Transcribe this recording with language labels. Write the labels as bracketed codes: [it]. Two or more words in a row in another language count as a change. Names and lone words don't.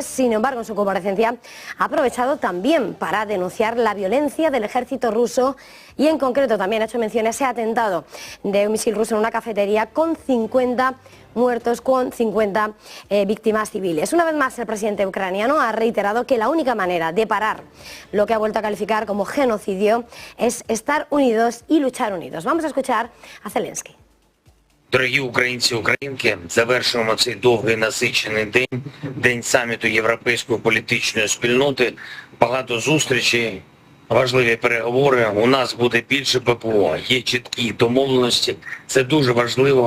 [es] Sin embargo, en su comparecencia ha aprovechado también para denunciar la violencia del ejército ruso, y en concreto también ha hecho mención a ese atentado de un misil ruso en una cafetería, con 50 muertos, con 50 víctimas civiles. Una vez más, el presidente ucraniano ha reiterado que la única manera de parar lo que ha vuelto a calificar como genocidio es estar unidos y luchar unidos. Vamos a escuchar a Zelensky. [uk] Дорогі українці, українки, завершуємо цей довгий насичений день, день саміту Європейської політичної спільноти, багато зустрічей, важливі переговори. У нас буде більше ППО, є чіткі домовленості. Це дуже важливо.